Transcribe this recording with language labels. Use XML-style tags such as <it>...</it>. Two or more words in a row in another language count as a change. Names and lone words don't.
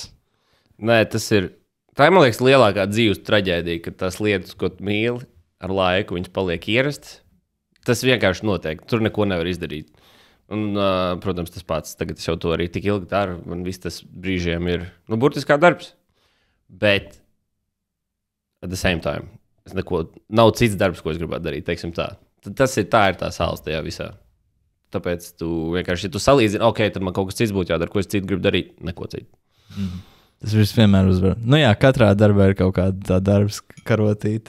<lv>Nē, tā ir, man liekas, lielākā dzīves traģēdija, ka tās lietas, ko tu mīli, ar laiku viņas paliek ierastas. Tas vienkārši notiek, tur neko nevar izdarīt. Un, protams, tas pats, tagad es jau to arī tik ilgi daru, man viss tas brīžiem ir, burtiski kā darbs.</lv> <en>Bet at the same time,</en> <lv>nav cits darbs, ko es gribētu darīt, teiksim tā. Tā ir tā sāls tajā visā. Tāpēc tu vienkārši, ja tu salīdzini, ok, tad man kaut kas cits būtu jādara, ko es citu gribu darīt, neko citu. Tas viss vienmēr uzvar. Nu jā, katrā darbā ir kaut kāda tā darbs karotīta.</lv>